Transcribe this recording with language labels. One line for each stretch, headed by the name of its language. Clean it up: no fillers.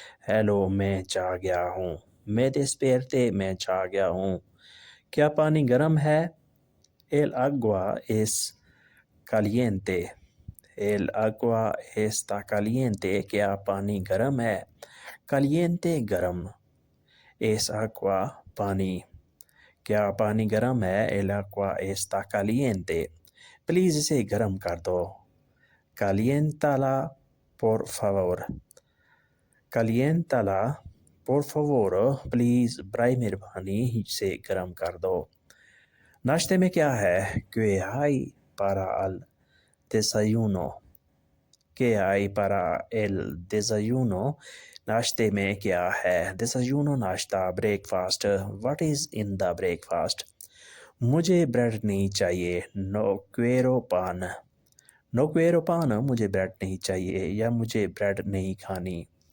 Hindi: Hello, मैं जाग गया हूँ। मैं
Spanish: desperté,
Hindi: मैं जाग गया हूँ। क्या पानी गर्म है?
Spanish: El agua es caliente। El agua está caliente।
Hindi: क्या पानी गर्म है?
Spanish: Caliente
Hindi: गर्म।
Spanish: Es agua
Hindi: पानी। क्या पानी गर्म है?
Spanish: El agua está caliente।
Hindi: Please इसे गर्म कर दो।
Spanish: Caliéntala por favor। Caliéntala por favor।
Hindi: Please बराए मेहरबानी इसे गर्म कर दो। नाश्ते में क्या है?
Spanish: ¿Qué hay para el desayuno? ¿Qué hay para el desayuno?
Hindi: नाश्ते में क्या है?
Spanish: Desayuno
Hindi: नाश्ता,
English: breakfast। What is in the breakfast?
Hindi: मुझे ब्रेड नहीं चाहिए।
Spanish: No quiero pan। No quiero pan
Hindi: मुझे ब्रेड नहीं चाहिए या मुझे ब्रेड नहीं खानी।